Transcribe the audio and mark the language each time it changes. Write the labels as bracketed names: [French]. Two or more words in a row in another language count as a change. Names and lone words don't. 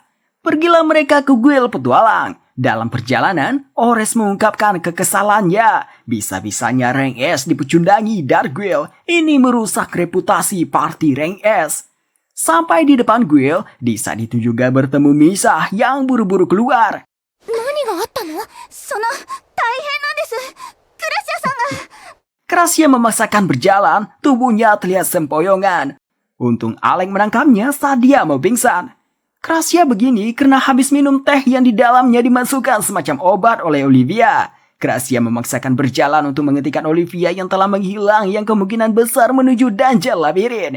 [Indonesian] Pergilah mereka ke guild petualang. Dalam perjalanan, Ores mengungkapkan kekesalannya. Bisa-bisanya rank S dipecundangi Darkwill. Ini merusak reputasi party rank S. Sampai di depan guild, di saat itu juga bertemu Misa yang buru-buru keluar. [Japanese] 何があったの？その大変なんです。クラシアさんが。 [Indonesian] Gracia memaksakan berjalan, tubuhnya terlihat sempoyongan. Untung Alex menangkapnya saat dia mau pingsan. Gracia begini karena habis minum teh yang di dalamnya dimasukkan semacam obat oleh Olivia. Gracia memaksakan berjalan untuk menghentikan Olivia yang telah menghilang yang kemungkinan besar menuju Dungeon Labirin.